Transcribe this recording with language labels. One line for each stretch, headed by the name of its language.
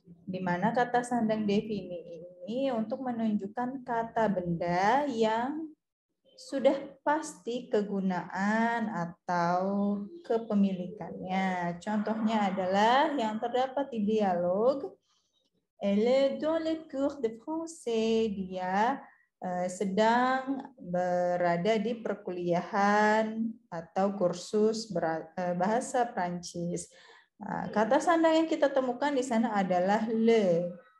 Indonesian: Di mana kata sandang defini ini untuk menunjukkan kata benda yang sudah pasti kegunaan atau kepemilikannya. Contohnya adalah yang terdapat di dialog.
French: Elle est dans le cours de français.
Indonesian: Dia sedang berada di perkuliahan atau kursus bahasa Prancis. Kata sandang yang kita temukan di sana adalah le.